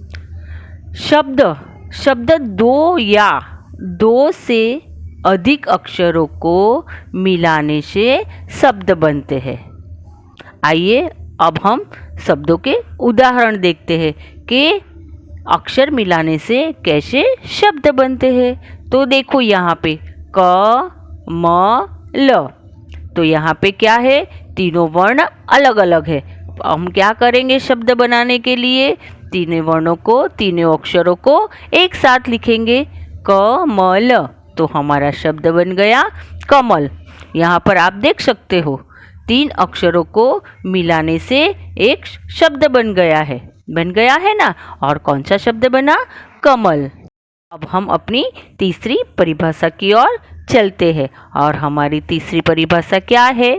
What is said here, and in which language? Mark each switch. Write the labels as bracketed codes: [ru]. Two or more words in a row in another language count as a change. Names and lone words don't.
[hi] शब्द शब्द 2 या 2 से अधिक अक्षरों को मिलाने से शब्द बनते हैं। आइए अब हम शब्दों के उदाहरण देखते हैं कि अक्षर मिलाने से कैसे शब्द बनते हैं। तो देखो यहाँ पे क, म, ल। तो यहाँ पे क्या है? तीनों वर्ण अलग अलग है। हम क्या करेंगे शब्द बनाने के लिए? तीनों वर्णों को, तीनों अक्षरों को एक साथ लिखेंगे, क, म, ल। तो हमारा शब्द बन गया कमल। यहाँ पर आप देख सकते हो 3 अक्षरों को मिलाने से एक शब्द बन गया है ना। और कौन सा शब्द बना? कमल। अब हम अपनी तीसरी परिभाषा की ओर चलते हैं और हमारी तीसरी परिभाषा क्या है?